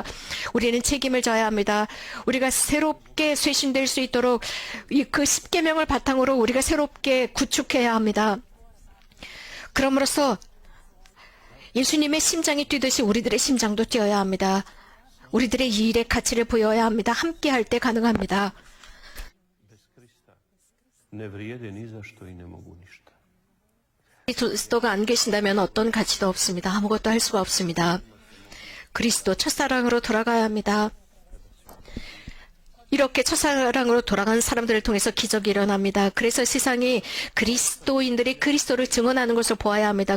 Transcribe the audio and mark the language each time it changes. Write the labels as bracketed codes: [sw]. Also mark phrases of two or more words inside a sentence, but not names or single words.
[ko] 우리는 책임을 져야 합니다. 우리가 새롭게 쇄신될 수 있도록 그 10계명을 바탕으로 우리가 새롭게 구축해야 합니다. 그럼으로써 예수님의 심장이 뛰듯이 우리들의 심장도 뛰어야 합니다. 우리들의 이 일의 가치를 보여야 합니다. 함께 할 때 가능합니다. [hr] Ne vrijede ni za što i ne mogu ništa. [ko] 그리스도가 안 계신다면 어떤 가치도 없습니다. 아무것도 할 수가 없습니다. 그리스도 첫사랑으로 돌아가야 합니다. 이렇게 첫사랑으로 돌아간 사람들을 통해서 기적이 일어납니다. 그래서 세상이 그리스도인들이 그리스도를 증언하는 것을 보아야 합니다.